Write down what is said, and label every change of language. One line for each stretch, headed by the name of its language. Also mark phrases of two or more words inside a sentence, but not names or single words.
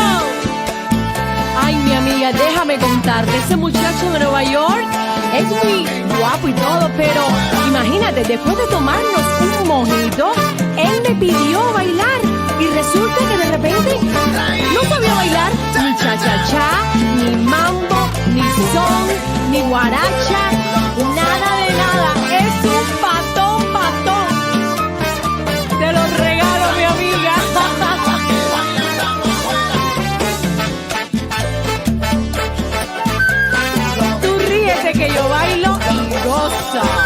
Spanish: Ay, mi amiga, déjame contarte. Ese muchacho de Nueva York es muy guapo y todo, pero imagínate, después de tomarnos un mojito, él me pidió bailar. Y resulta que de repente no sabía bailar ni cha-cha-cha, ni mambo, ni son, ni guaracha, nada de nada. Es un patón, patón. Te lo regalo, mi amiga. Tú ríete que yo bailo y gozo.